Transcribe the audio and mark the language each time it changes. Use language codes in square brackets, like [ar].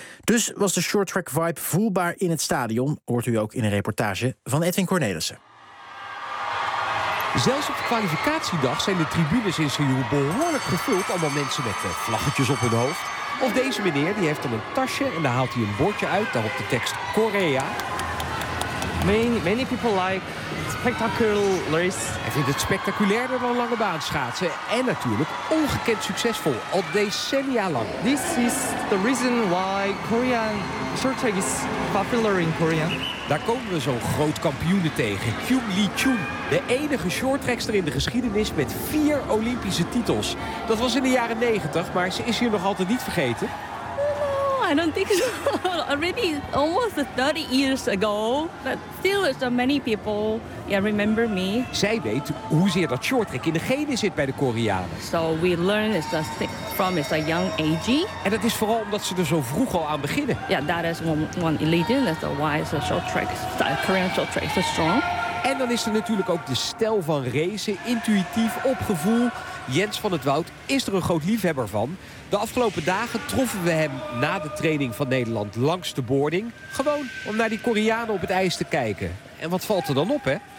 [nl] Dus was de shorttrack vibe voelbaar in het stadion, hoort u ook in een reportage van Edwin Cornelissen. Zelfs op de kwalificatiedag zijn de tribunes in Seoul behoorlijk gevuld. Allemaal mensen met vlaggetjes op hun hoofd. Of deze meneer, die heeft dan een tasje en daar haalt hij een bordje uit, daarop de tekst Korea. [en] Many people like spectacular race. [nl] Hij vindt het spectaculairder dan lange baan schaatsen. En natuurlijk ongekend succesvol, al decennia lang. [en] This is the reason why Korean short track is popular in Korea. [nl] Daar komen we zo'n groot kampioen tegen, Kyung Lee Chun. De enige shorttrackster in de geschiedenis met 4 Olympische titels. Dat was in de jaren 90, maar ze is hier nog altijd niet vergeten. [en] I don't think so. Already almost 30 years ago, but still so many people remember me. [nl] Zij weet hoezeer dat shorttrack in de genen zit bij de Koreanen. [en] So we learn this from a young age. [nl] En dat is vooral omdat ze er zo vroeg al aan beginnen. [en] Yeah, that is one elite. That's why the shorttrack, the Korean shorttrack, is so strong. [nl] En dan is er natuurlijk ook de stijl van racen, intuïtief, op gevoel. Jens van het Woud is er een groot liefhebber van. De afgelopen dagen troffen we hem na de training van Nederland langs de boarding. Gewoon om naar die Koreanen op het ijs te kijken. En wat valt er dan op, hè?